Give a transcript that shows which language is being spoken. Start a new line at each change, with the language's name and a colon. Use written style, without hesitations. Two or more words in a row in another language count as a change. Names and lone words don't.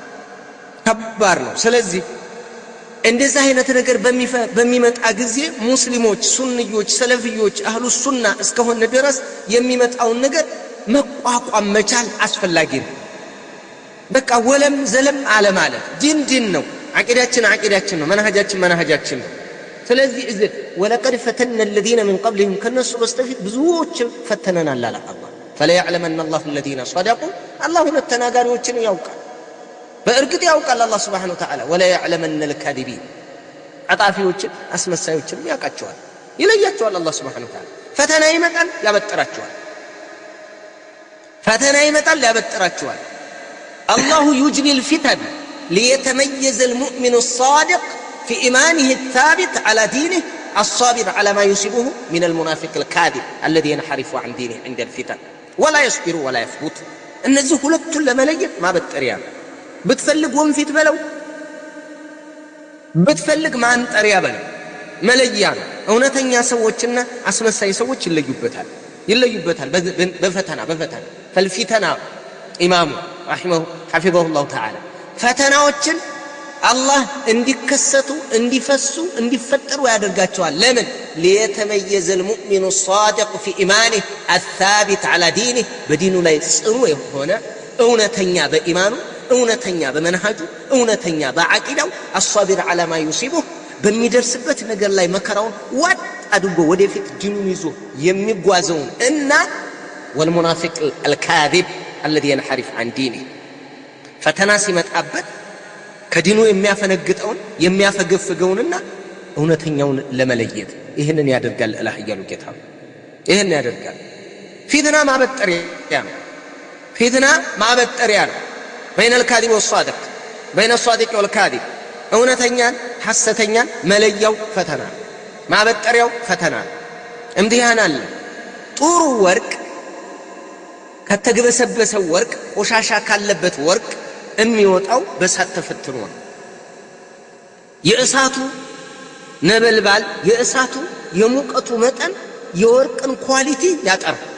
Amharic: ስለዚህ እንደዛ አይነት ነገር በሚመጣ ጊዜ ሙስሊሞች፣ ሱንዮች፣ ሰለፊዮች፣ አህሉ ሱና እስከሆነ ድረስ የሚመጣውን ነገር መቋቋም መቻል አስፈላጊ ነው። በቃ ወለም ዘለም አለ ማለት ዲን ነው። አቂዳችን ነው። መንሃጃችን ነው። ስለዚህ
Arabic: ولقد فتنا الذين من قبلهم
Amharic: ከነሱ በስተፊት ብዙዎች ፈተነናል አለ አላህ።
Arabic: فليعلمن الله الذين صدقوا
Amharic: አላህ ተናጋሪዎችን ያውቃል። በእርግጥ ያውቃል አላህ
Arabic: سبحانه وتعالى። ولا الكاذبين
Amharic: አጣፊዎችን አስመሳዮችን ያውቃቸዋል፣ ይለያቸዋል አላህ
Arabic: سبحانه وتعالى።
Amharic: ፈተና ይመጣል ያበጥራቸዋል።
Arabic: الله يجري الفتن ليتميز المؤمن الصادق في إيمانه الثابت على دينه الصابر على ما يصيبه من المنافق الكاذب الذي ينحرف عن دينه عند الفتن ولا يصبر ولا يثبت.
Amharic: እነዚህ ሁለቱን ለመለየት ማበጠሪያ ብትፈልግ ወንፊት በለው፣ ብትፈልግ ማንጠሪያ በለው፣ መለያ ነው። እውነተኛ ሰዎችና አስመሳይ ሰዎች ይለዩበታል በፈተና ፈልፊተና ኢማሙ
Arabic: حفظه الله تعالى
Amharic: ፈተናዎችን አላህ እንዲከሰቱ እንዲፈሱ እንዲፈጠሩ ያደርጋቸዋል። ለምን?
Arabic: ليتميز المؤمن الصادق في إيمانه الثابت على دينه
Amharic: በዲኑ ላይ ጽኑ የሆነ እውነተኛ በኢማኑ እውነተኛ በመንሃጁ እውነተኛ በአቂዳው
Arabic: الصابر على ما يصيبه
Amharic: በሚደርስበት ነገር ላይ መከራውን ዋጥ አድርጎ ወደፊት ዲኑን ይዞ የሚጓዘውን እና
Arabic: والمنافق الكاذب الذي ينحرف عن دينه
Amharic: ፈተና ሲመጣበት ከዲኑ የሚያፈነግጠውን የሚያፈገፍገውንና እውነተኛውን ለመለየት ይህንን ያደርጋል አላህ ያሉ ጌታ ይህንን ያደርጋል። ፊትና ማበጠሪያ ነው።
Arabic: بين الكاذب والصادق بين الصادق والكاذب
Amharic: እውነተኛን ሐሰተኛን መለያው ፈተና፣ ማበጠሪያው ፈተና። እምቲሃን አለ። ጥሩ ወርቅ ከተገበሰበሰው ወርቅ ቆሻሻ ካለበት ወርቅ የሚወጣው በእሳት ተፈትኖ ነው። የእሳቱ ነበልባል የእሳቱ የሙቀቱ መጠን የወርቅን ኳሊቲ ያጠር